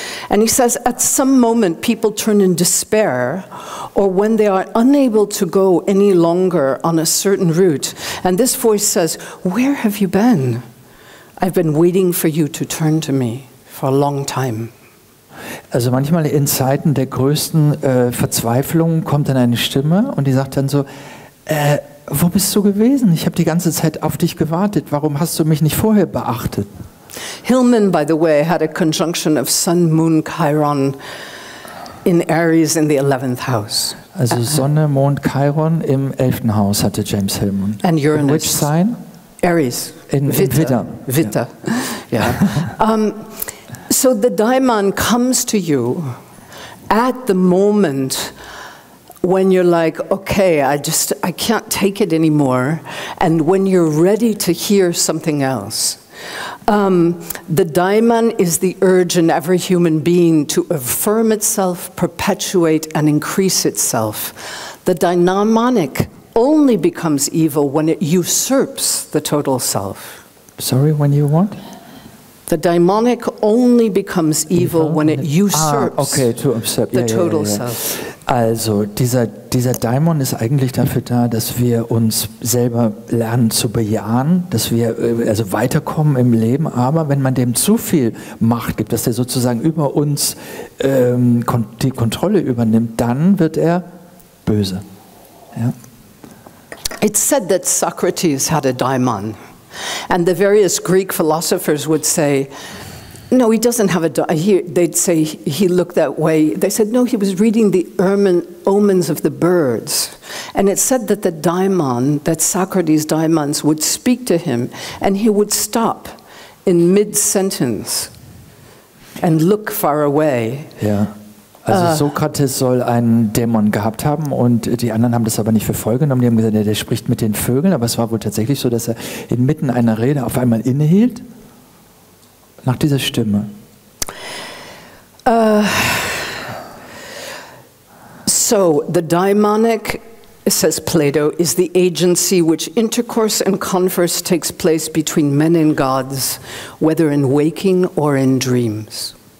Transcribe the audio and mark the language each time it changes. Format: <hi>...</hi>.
<en>And he says, at some moment, people turn in despair, or when they are unable to go any longer on a certain route. And this voice says, where have you been? I've been waiting for you to turn to me for a long time.</en> <de>Also manchmal in Zeiten der größten Verzweiflung kommt dann eine Stimme und die sagt dann so, wo bist du gewesen? Ich habe die ganze Zeit auf dich gewartet. Warum hast du mich nicht vorher beachtet?</de> <en>Hillman, by the way, had a conjunction of Sun, Moon, Chiron in Aries in the 11th house.</en> <de>Also Sonne, Mond, Chiron im 11. Haus hatte James Hillman.</de> <en>And Uranus. In which sign? Aries.</en> <de>In Widder. Widder. Yeah.</de> <en>So the Daimon comes to you at the moment when you're like, okay, I can't take it anymore, and when you're ready to hear something else. The Daimon is the urge in every human being to affirm itself, perpetuate, and increase itself. The daimonic only becomes evil when it usurps the total self. Sorry, when you what? The daimonic only becomes evil when it usurps the total self.</en> <de>Also, dieser Daimon ist eigentlich dafür da, dass wir uns selber lernen zu bejahen, dass wir also weiterkommen im Leben, aber wenn man dem zu viel Macht gibt, dass der sozusagen über uns die Kontrolle übernimmt, dann wird er böse. Ja?</de> <en>It's said that Socrates had a daimon. And the various Greek philosophers would say, no, he doesn't have a daimon. They'd say he looked that way. They said, no, he was reading the omens of the birds. And it said that the daimon, that Socrates' daimons would speak to him, and he would stop in mid-sentence and look far away.</en> <de>Ja. Also Sokrates soll einen Dämon gehabt haben und die anderen haben das aber nicht für voll genommen. Die haben gesagt, der spricht mit den Vögeln, aber es war wohl tatsächlich so, dass er inmitten einer Rede auf einmal innehielt nach dieser Stimme.</de> <en>So the daimonic, says Plato, is the agency which intercourse and converse takes place between men and gods, whether in waking or in dreams.</en>